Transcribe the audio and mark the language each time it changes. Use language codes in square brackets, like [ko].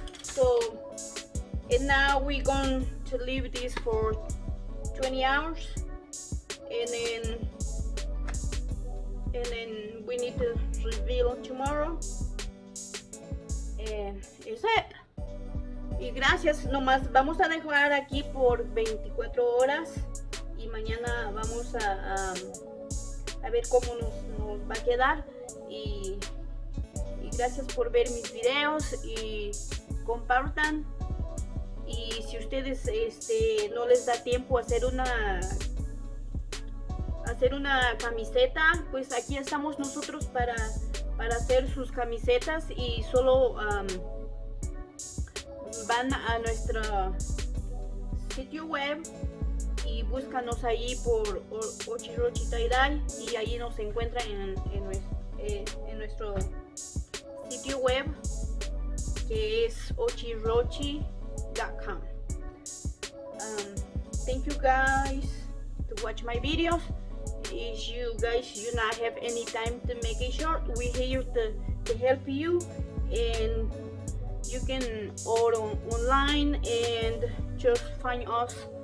[en] So and now we're going to leave this for 20 hours, and then we need to reveal tomorrow, and it's it. [es] Y gracias, nomás vamos a dejar aquí por 24 horas. Y mañana vamos a ver cómo nos va a quedar, y gracias por ver mis videos y compartan. Y si ustedes no les da tiempo a hacer una camiseta, pues aquí estamos nosotros para hacer sus camisetas, y solo van a nuestro sitio web y búscanos ahí por Ochirochi Tie-Dye, y ahí nos encuentran en nuestro sitio web, que es ochirochi.com. [en] Thank you guys to watch my videos. If you guys do not have any time to make it short, we're here to help you, and you can order online and just find us